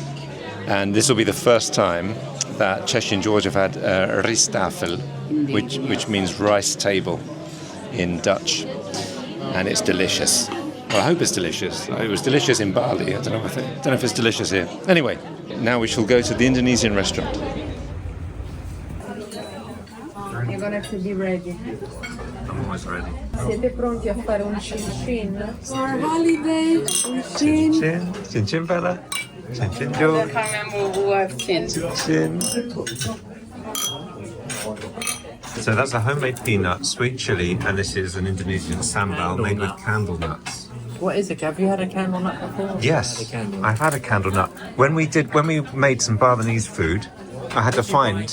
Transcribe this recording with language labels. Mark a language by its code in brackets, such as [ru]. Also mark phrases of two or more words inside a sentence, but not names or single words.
[en] And this will be the first time that Cheshi and George have had rijsttafel, which means rice table in Dutch, and it's delicious. Well, I hope it's delicious. It was delicious in Bali. I don't know if it's delicious here. Anyway, now we shall go to the Indonesian restaurant. You're gonna have to be ready. I'm almost ready. [it] Siete pronti a fare un cin-cin? [en] For holiday, [it] un cin. [en] Chin, chin, chin, Bella. Chin, chin, I George. can't remember who I've chin. Chin. So that's a homemade peanut, sweet chili, and this is an Indonesian sambal made with candle nuts. What is it? Have you had a candle nut before? Yes, I've had a candle nut. When we made some Balinese food, I had to find.